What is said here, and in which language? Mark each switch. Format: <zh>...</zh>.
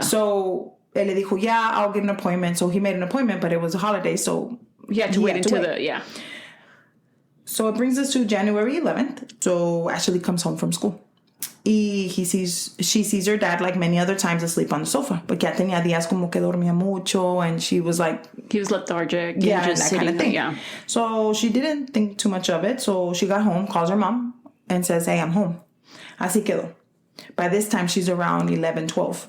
<en>So</en> <es>él le dijo,</es> <en>yeah, I'll get an appointment. So he made an appointment, but it was a holiday, so he had to wait until the. So it brings us to January 11th. So Ashley comes home from school. She sees her dad like many other times asleep on the sofa.</en> <es>But ya tenía días como que dormía mucho,</es> <en>and she was like... He was lethargic. Yeah, just that kind of thing. Yeah. So she didn't think too much of it. So she got home, calls her mom, and says, hey, I'm home.</en> <es>Así quedó.</es> <en>By this time, she's around 11, 12</en>